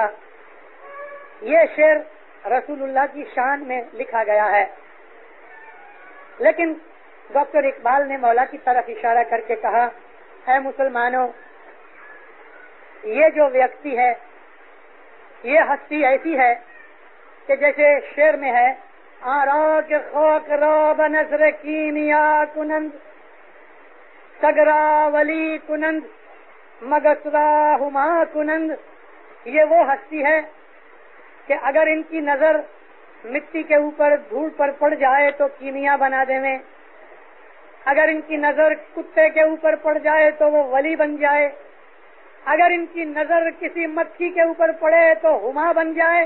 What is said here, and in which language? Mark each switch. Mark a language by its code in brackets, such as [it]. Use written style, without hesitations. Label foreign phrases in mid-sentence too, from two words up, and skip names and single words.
[ur] یہ شعر رسول اللہ کی شان میں لکھا گیا ہے، لیکن ڈاکٹر اقبال نے مولا کی طرف اشارہ کر کے کہا، اے مسلمانوں، یہ جو ویکتی ہے، یہ ہستی ایسی ہے کہ جیسے شعر میں ہے، [fa] آرا کے خاک را بنظر کیمیا کنند سگرا ولی کنند مگسرا ہما کنند۔ [ur] یہ وہ ہستی ہے کہ اگر ان کی نظر مٹی کے اوپر دھول پر پڑ جائے تو کیمیا بنا دیں، اگر ان کی نظر کتے کے اوپر پڑ جائے تو وہ ولی بن جائے، اگر ان کی نظر کسی مکھی کے اوپر پڑے تو ہما بن جائے۔